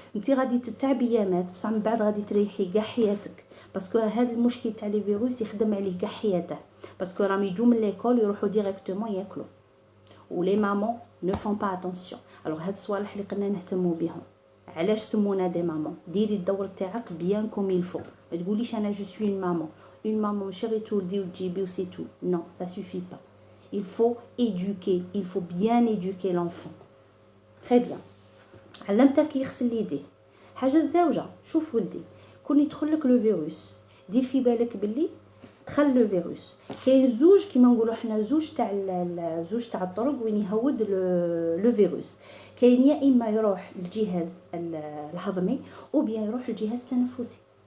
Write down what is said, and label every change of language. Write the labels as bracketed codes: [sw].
[ar] انت غادي تتعبي يامات بصح من بعد غادي تريحي كاع حياتك، باسكو هذا المشكل تاع لي فيروس يخدم عليه كاع حياته، باسكو راهم يجوا من ليكول يروحوا ديريكتومون ياكلوا، ولي [fr] مامون نو فون با اتونسيون. [ar] الوغ هاد الصوالح اللي قلنا نهتموا بهم. علاش سمونا دي مامون؟ ديري الدور تاعك بيان كوم يلفو، ما تقوليش انا [fr] جو سوي مامون. [ar] اون مامون ماشي غير تولدي وتجيبي وسي تو، نو [fr] ça suffit pas. Il faut éduquer, il faut bien éduquer l'enfant. Très bien. [ar] علمتك يغسل يديه. حاجه الزوجه، شوف ولدي كون يدخل لك لو فيروس دير في بالك باللي دخل لو فيروس. كاين زوج كيما نقولوا حنا زوج تاع الطرق وين يهود لو فيروس. كاين يا اما يروح للجهاز الهضمي او بيان يروح للجهاز التنفسي.